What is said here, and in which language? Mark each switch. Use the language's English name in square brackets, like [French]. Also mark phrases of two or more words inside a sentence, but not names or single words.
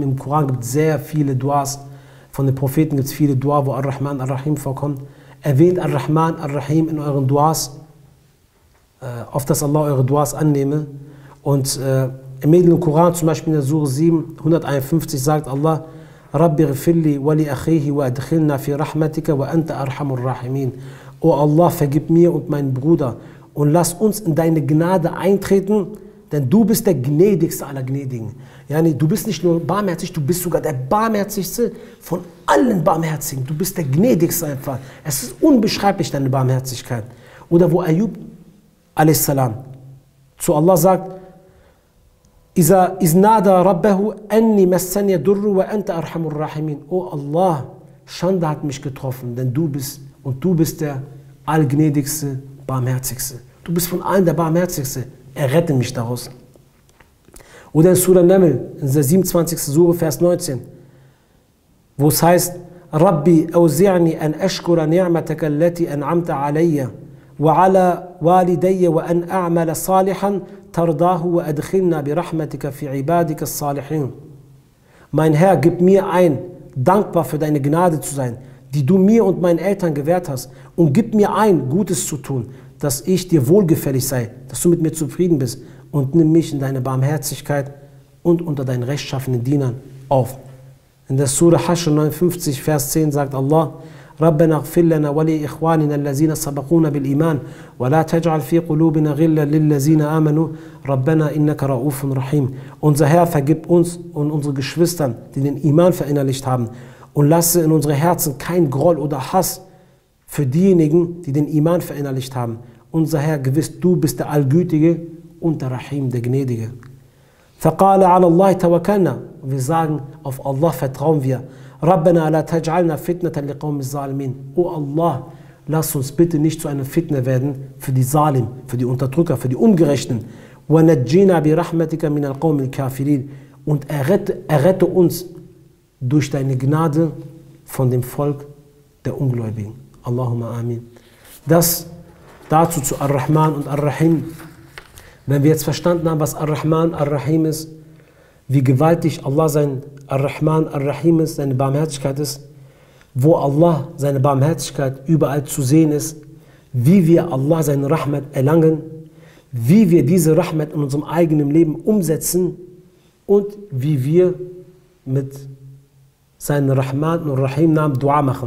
[German] Im Koran gibt es sehr viele Duas. Von den Propheten gibt es viele Dua, wo Ar-Rahman, Ar-Rahim vorkommt. Erwähnt Ar-Rahman, Ar-Rahim in euren Duas, auf dass Allah eure Duas annehme. Und im Koran, zum Beispiel in der Surah 7, 151, sagt Allah, [Arabic] رب اغفر لي ولأخي وأدخلنا في رحمتك وأنت أرحم الراحمين. [German] O Allah, vergib mir und meinen Bruder und lass uns in deine Gnade eintreten, denn du bist der gnädigste aller Gnädigen. Yani, du bist nicht nur barmherzig, du bist sogar der barmherzigste von allen Barmherzigen. Du bist der gnädigste einfach. Es ist unbeschreiblich, deine Barmherzigkeit. Oder wo Ayub a.s. zu Allah sagt, [Arabic] إذ نادى ربه أني مسني الضر وأنت أرحم الراحمين. [German] O Allah, Schande hat mich getroffen, denn du bist der allgnädigste, barmherzigste. Du bist von allen der barmherzigste. Errette mich daraus. Oder in Surah Naml, in der 27. Surah, Vers 19, wo es heißt, [Arabic] رب أوزعني أن أشكر نعمتك التي أنعمت علي وعلى والدي وأن أعمل صالحا ترضاه وأدخلنا برحمتك في عبادك الصالحين. [German] Mein Herr, gib mir ein, dankbar für deine Gnade zu sein, die du mir und meinen Eltern gewährt hast, und gib mir ein, Gutes zu tun, dass ich dir wohlgefällig sei, dass du mit mir zufrieden bist, und nimm mich in deine Barmherzigkeit und unter deinen rechtschaffenen Dienern auf. In der Surah Hashr 59, Vers 10 sagt Allah, [Arabic] ربنا اغفر لنا ولإخواننا الذين سبقونا بالإيمان ولا تجعل في قلوبنا غلا للذين آمنوا ربنا إنك رؤوف رحيم. [German] Unser Herr, vergib uns und unsere Geschwistern, die den Iman verinnerlicht haben, und lasse in unsere Herzen kein Groll oder Hass für diejenigen, die den Iman verinnerlicht haben. Unser Herr, gewiss, du bist der Allgütige und der Rahim, der Gnädige. [Arabic] فَقَالَ عَلَى اللَّهِ تَوَكَّلْنَا. [German] Wir sagen, auf Allah vertrauen wir. [Arabic] رَبَّنَا لَا تَجْعَلْنَا فِتْنَةً لِقَوْمِ الظَّالِمِينَ. [German] O Allah, lass uns bitte nicht zu einer Fitne werden für die Zalim, für die Unterdrücker, für die Ungerechten. [Arabic] وَنَجِّنَا بِرَحْمَتِكَ مِنَ الْقَوْمِ الْكَافِرِينَ. [German] Und errette uns durch deine Gnade von dem Volk der Ungläubigen. [Arabic] اللهم آمين. [German] Das dazu zu Ar-Rahman und Ar-Rahim. Wenn wir jetzt verstanden haben, was Ar-Rahman, Ar-Rahim ist, wie gewaltig Allah sein Ar-Rahman, Ar-Rahim ist, seine Barmherzigkeit ist, wo Allah seine Barmherzigkeit überall zu sehen ist, wie wir Allah seine Rahmat erlangen, wie wir diese Rahmat in unserem eigenen Leben umsetzen und wie wir mit seinen Rahman und Rahim-Namen Dua machen.